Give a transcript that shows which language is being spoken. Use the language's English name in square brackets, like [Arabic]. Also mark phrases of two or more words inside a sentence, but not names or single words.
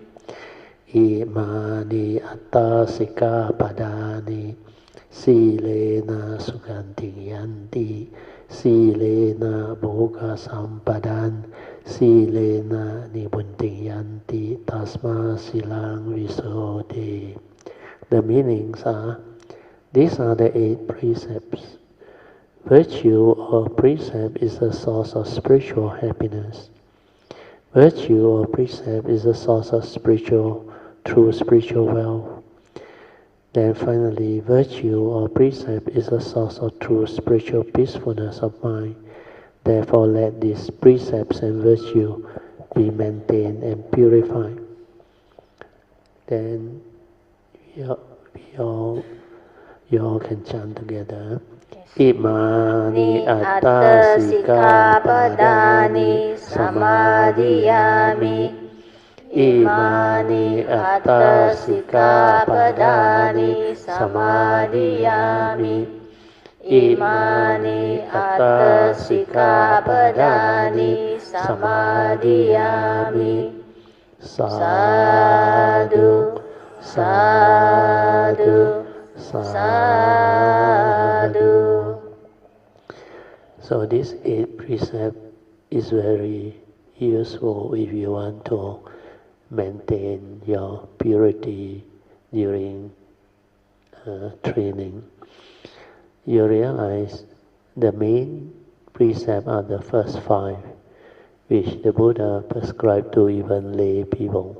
[Pali] Imani atta sikkhapadani silena sukhantiyanti silena bhoga sampadan silena nibuntiyanti tasma silang visode. [English] The meanings are, these are the 8 precepts. Virtue or precept is the source of spiritual happiness. Virtue or precept is the source of true spiritual wealth. Then finally, virtue or precept is the source of true spiritual peacefulness of mind. Therefore, let these precepts and virtue be maintained and purified. Then you all can chant together. [Pali] Imani atta sikkhapadani samadhiyami. Imani atta sikkhapadani samadhiyami. Imani atta sikkhapadani samadhiyami. Sadhu, sadhu, sadhu. [English] So this 8 precept is very useful if you want to maintain your purity during training. You realize the main precept are the first 5, which the Buddha prescribed to even lay people.